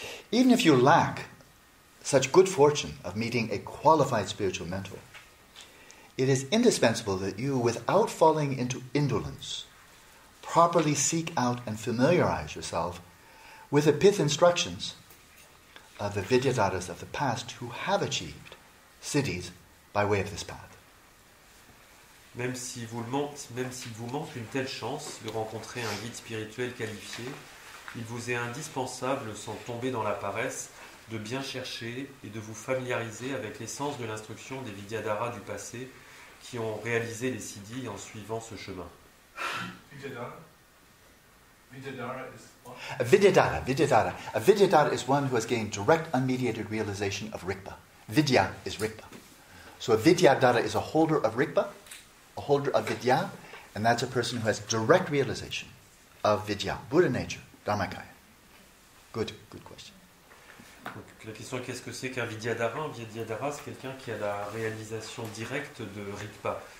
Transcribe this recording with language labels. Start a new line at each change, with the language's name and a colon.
English: Even if you lack such good fortune of meeting a qualified spiritual mentor, it is indispensable that you, without falling into indolence, properly seek out and familiarize yourself with the pith instructions of the Vidyadharas of the past who have achieved siddhis by way of this path.
French: Même s'il vous manque une telle chance de rencontrer un guide spirituel qualifié, il vous est indispensable, sans tomber dans la paresse, de bien chercher et de vous familiariser avec l'essence de l'instruction des Vidyadharas du passé qui ont réalisé les siddhis en suivant ce chemin.
English: A Vidyadhara. A Vidyadhara is one who has gained direct unmediated realization of Rigpa. Vidya is Rigpa. So a Vidyadhara is a holder of Rigpa, a holder of Vidya, and that's a person who has direct realization of Vidya, Buddha nature, Dharmakaya. Good question.
French: Donc, la question est qu'est-ce que c'est qu'un Vidyadhara? Un Vidyadhara, c'est quelqu'un qui a la réalisation directe de Rigpa.